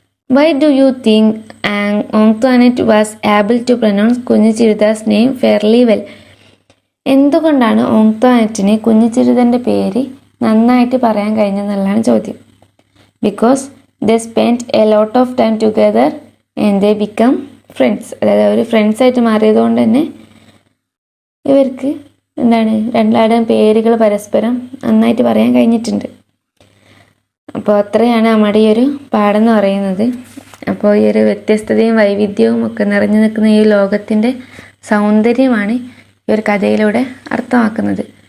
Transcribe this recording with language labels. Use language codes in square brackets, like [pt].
[en] Why do you think Onctwanet was able to pronounce കുഞ്ഞിച്ചിരുതാസ് name fairly well? [ml] എന്തുകൊണ്ടാണ് ഓങ്ത്വാനെറ്റിന് കുഞ്ഞിച്ചിരുതൻ്റെ പേര് നന്നായിട്ട് പറയാൻ കഴിഞ്ഞെന്നുള്ളതാണ് ചോദ്യം. [en] Because they spent a lot of time together and they become friends. [ml] അതായത് അവർ ഫ്രണ്ട്സായിട്ട് മാറിയതുകൊണ്ട് തന്നെ ഇവർക്ക് രണ്ടാളുടെയും പേരുകൾ പരസ്പരം നന്നായിട്ട് പറയാൻ കഴിഞ്ഞിട്ടുണ്ട്. അപ്പോൾ അത്രയാണ് നമ്മുടെ ഈ ഒരു പാഠം എന്ന് പറയുന്നത്. അപ്പോൾ ഈ ഒരു വ്യത്യസ്തതയും വൈവിധ്യവും ഒക്കെ നിറഞ്ഞു നിൽക്കുന്ന ഈ ലോകത്തിൻ്റെ സൗന്ദര്യമാണ് ഈ ഒരു കഥയിലൂടെ അർത്ഥമാക്കുന്നത്.